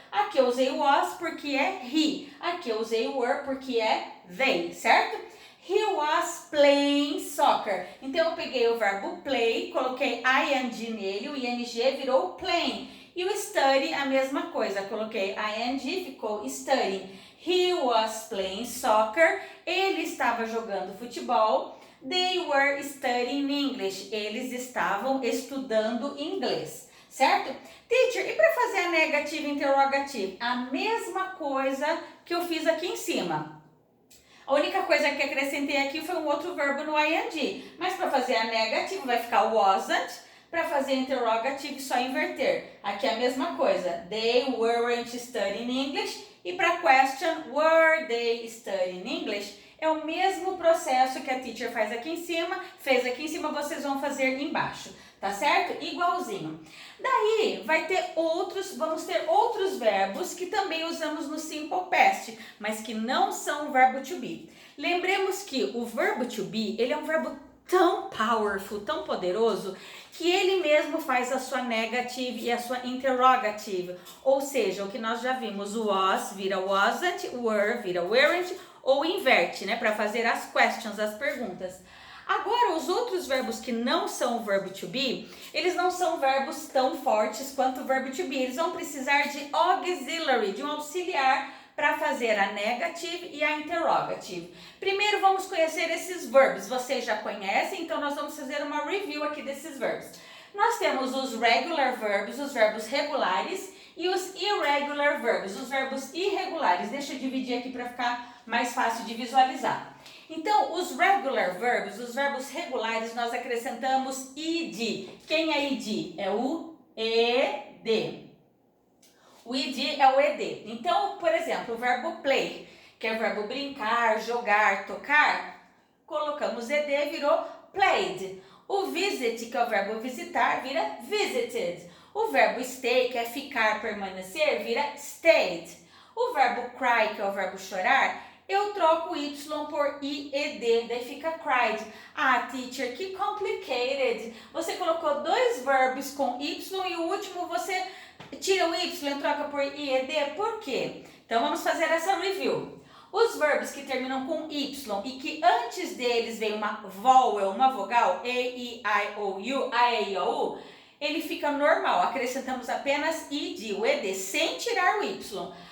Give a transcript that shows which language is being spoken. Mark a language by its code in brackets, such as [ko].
[pt] Aqui eu usei was porque é he, aqui eu usei were porque é they, certo? He was playing soccer. Então eu peguei o verbo play, coloquei ing nele, o ing virou playing. E o study, a mesma coisa, coloquei ing, ficou studying. He was playing soccer, ele estava jogando futebol. They were studying English, eles estavam estudando inglês, certo? Teacher, e para fazer a negative interrogative? A mesma coisa que eu fiz aqui em cima. A única coisa que acrescentei aqui foi um outro verbo no ing, mas para fazer a negative vai ficar wasn't. Para fazer interrogative, só inverter. Aqui é a mesma coisa. [en] They weren't studying English. E para question, were they studying English? [pt] É o mesmo processo que a teacher faz aqui em cima. Fez aqui em cima, vocês vão fazer embaixo. Tá certo? Igualzinho. Daí, vamos ter outros verbos que também usamos no simple past, mas que não são o verbo to be. Lembremos que o verbo to be, ele é um verbo tão powerful, tão poderoso, que ele mesmo faz a sua negative e a sua interrogative. Ou seja, o que nós já vimos, o was vira wasn't, were vira weren't, ou inverte, né, para fazer as questions, as perguntas. Agora, os outros verbos que não são o verbo to be, eles não são verbos tão fortes quanto o verbo to be. Eles vão precisar de auxiliary, de um auxiliar, para fazer a negative e a interrogative. Primeiro vamos conhecer esses verbos. Vocês já conhecem, então nós vamos fazer uma review aqui desses verbos. Nós temos os regular verbs, os verbos regulares, e os irregular verbs, os verbos irregulares. Deixa eu dividir aqui para ficar mais fácil de visualizar. Então, os regular verbs, os verbos regulares, nós acrescentamos ed. Quem é ed? É o ed. O ed é o ed. Então, por exemplo, o verbo play, que é o verbo brincar, jogar, tocar, colocamos ed, virou played. O visit, que é o verbo visitar, vira visited. O verbo stay, que é ficar, permanecer, vira stayed. O verbo cry, que é o verbo chorar, eu troco o y por ied, daí fica cried. Ah, teacher, que complicated. Você colocou dois verbos com y e o último você tira o y e troca por ied. Por quê? Então vamos fazer essa review. Os verbos que terminam com y e que antes deles vem uma vowel, uma vogal, e, I, o, u, a, e, i, o, u, ele fica normal, acrescentamos apenas id, o ed, sem tirar o y.